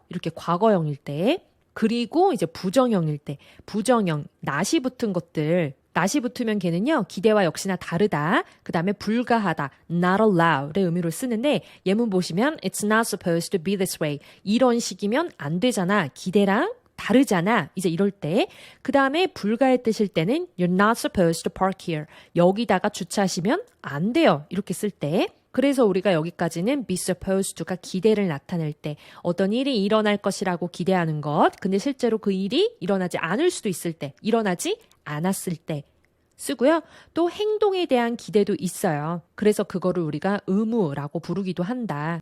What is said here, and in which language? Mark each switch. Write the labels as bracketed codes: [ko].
[ko] 이렇게 과거형일 때, 그리고 이제 부정형일 때, 부정형, not이 붙은 것들, not이 붙으면 걔는요, 기대와 역시나 다르다, 그 다음에 불가하다, not allowed의 의미로 쓰는데, 예문 보시면 [en] it's not supposed to be this way. [ko] 이런 식이면 안 되잖아. 기대랑 다르잖아. 이제 이럴 때. 그 다음에 불가의 뜻일 때는 [en] you're not supposed to park here. [ko] 여기다가 주차하시면 안 돼요. 이렇게 쓸 때. 그래서 우리가 여기까지는 be supposed to가 기대를 나타낼 때, 어떤 일이 일어날 것이라고 기대하는 것, 근데 실제로 그 일이 일어나지 않을 수도 있을 때, 일어나지 않았을 때 쓰고요. 또 행동에 대한 기대도 있어요. 그래서 그거를 우리가 의무라고 부르기도 한다.